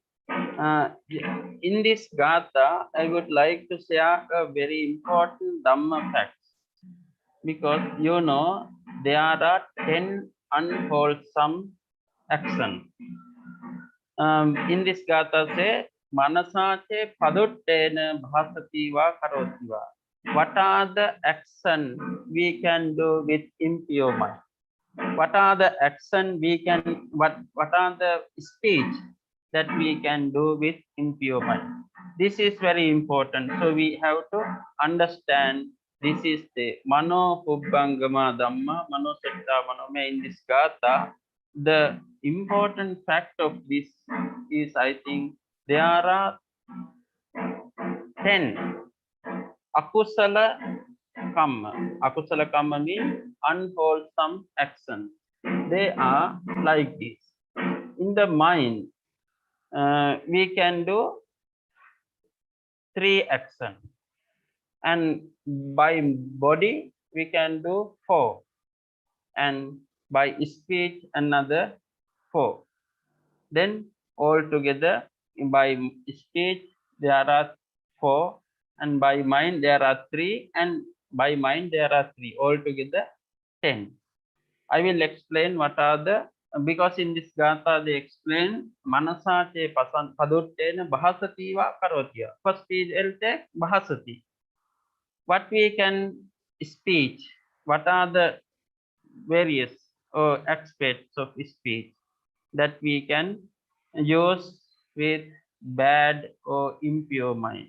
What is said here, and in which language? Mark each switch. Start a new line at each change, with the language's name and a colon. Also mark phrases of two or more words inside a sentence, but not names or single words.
English: In this Gatha, I would like to share a very important Dhamma fact, because you know there are 10 unwholesome actions. In this Gatha say,
Pali: Manasache paduttena bhasativa karotiva.
English: What are the actions we can do with impure mind? What are the action we can, what are the speech that we can do with impure mind? This is very important. So we have to understand this is the
Pali: Mano Pubbangama Dhamma, Mano Setta Manome
English: in this Gatha. The important fact of this is, I think, there are 10
Pali: akusala kamma. Akusala kamma
English: means unwholesome actions. They are like this. In the mind, we can do 3 actions, and by body we can do 4, and by speech another 4. Then altogether by speech there are 4, and by mind there are 3, and by mind there are 3. Altogether 10. I will explain what are the, because in this Gatha they explain
Pali: Manasache paduttena bahasativa karotia.
English: First is
Pali: Elte bahasati.
English: What we can speech, what are the various aspects of speech that we can use with bad or impure mind.